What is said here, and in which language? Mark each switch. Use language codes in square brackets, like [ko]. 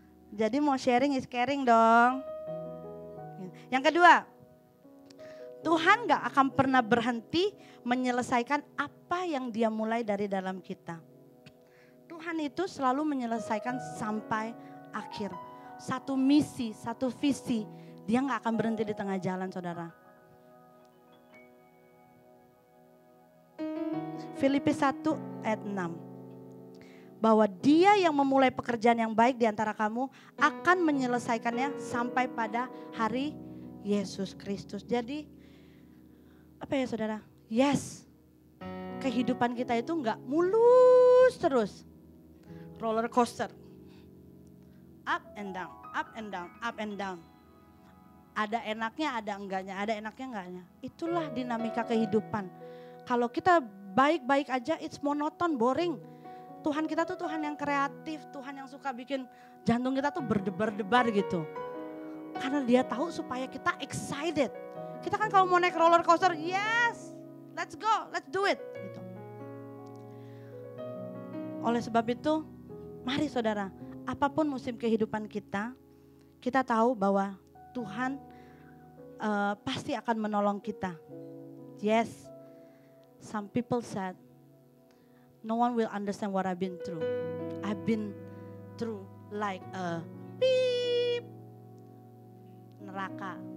[id] Jadi mau [en] sharing is caring [id] dong. Yang kedua, Tuhan gak akan pernah berhenti menyelesaikan apa yang Dia mulai dari dalam kita. Tuhan itu selalu menyelesaikan sampai akhir. Satu misi, satu visi, Dia gak akan berhenti di tengah jalan saudara. Filipi 1 ayat 6. Bahwa Dia yang memulai pekerjaan yang baik di antara kamu akan menyelesaikannya sampai pada hari Yesus Kristus. Jadi apa ya saudara? Yes, kehidupan kita itu enggak mulus terus. Roller coaster. [en] Up and down, up and down, up and down. [id] Ada enaknya, ada enggaknya, ada enaknya enggaknya. Itulah dinamika kehidupan. Kalau kita baik-baik aja, it's monoton, boring. Tuhan kita tuh Tuhan yang kreatif, Tuhan yang suka bikin jantung kita tuh berdebar-debar gitu. Karena Dia tahu supaya kita excited. Kita kan kalau mau naik roller coaster, [en] yes, let's go, let's do it. [id] Gitu. Oleh sebab itu, mari saudara, apapun musim kehidupan kita, kita tahu bahwa Tuhan pasti akan menolong kita. [en] Yes, some people said, no one will understand what I've been through. I've been through like a beep neraka.